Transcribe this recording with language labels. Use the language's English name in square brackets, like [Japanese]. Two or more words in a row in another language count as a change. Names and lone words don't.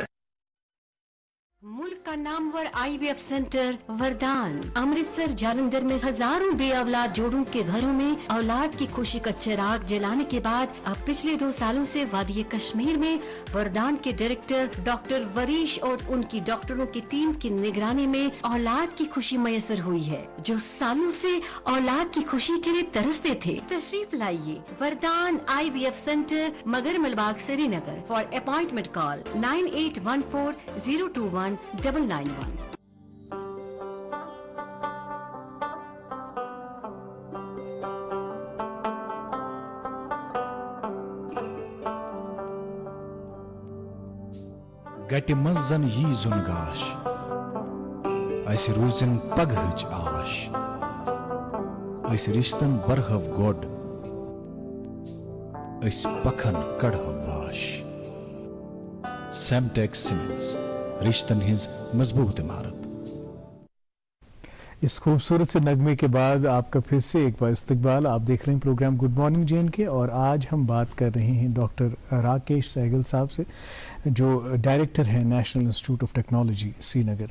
[Urdu] ملک کا نامور IVF سینٹر وردان امرتسر جالندھر میں ہزاروں بے اولاد جوڑوں کے گھروں میں اولاد کی خوشی کا چراغ جلانے کے بعد اب پچھلے 2 سالوں سے وادی کشمیر میں وردان کے ڈائریکٹر ڈاکٹر وریش اور ان کی ڈاکٹروں کی ٹیم کی نگرانی میں اولاد کی خوشی میسر ہوئی ہے. جو سالوں سے اولاد کی خوشی کے لیے ترستے تھے، تشریف لائیے وردان IVF سینٹر، مگر ملباغ، سرینگر. [English] For appointment call 9814021991. [Kashmiri] गटि मंज जन यी जुन गाश, अस रूजन पगहच आश, अस रिश्तन बरहव गोड, अस पखन कड़हव वाश। सेमटेक्स सीमेंट्स, रिश्तन हिंज मजबूत इमारत। [Urdu] اس خوبصورت سے نغمے کے بعد آپ کا پھر سے ایک بار استقبال. آپ دیکھ رہے ہیں پروگرام گڈ مارننگ JNK اور آج ہم بات کر رہے ہیں ڈاکٹر راکیش سہگل صاحب سے، جو ڈائریکٹر ہیں نیشنل انسٹیٹیوٹ آف ٹیکنالوجی سرینگر.